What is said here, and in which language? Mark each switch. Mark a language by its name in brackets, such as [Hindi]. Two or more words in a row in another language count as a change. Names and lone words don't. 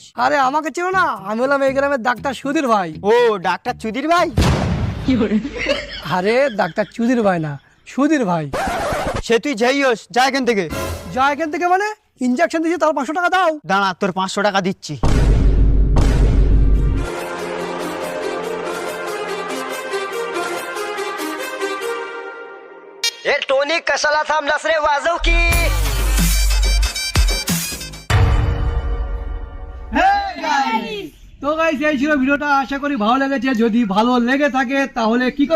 [Bangla] আরে আমাকে চেনো না, আমি হলাম এই গ্রামের ডাক্তার সুধীর ভাই। ও ডাক্তার চুদির ভাই? আরে ডাক্তার চুদির ভাই না, সুধীর ভাই। সে তুই যাই হোস, যা এখান থেকে। যা এখান থেকে মানে? ইঞ্জেকশন দিয়েছি, তার 500 টাকা দাও। দাঁড়া, তোর 500 টাকা দিচ্ছি। [Marathi] ए टोनी कशाला थांबलास रे, वाजव की। [Bangla] তো গাইস, এই ছিল ভিডিওটা, আশা করি ভালো লেগেছে। যদি ভালো লেগে থাকে তাহলে কি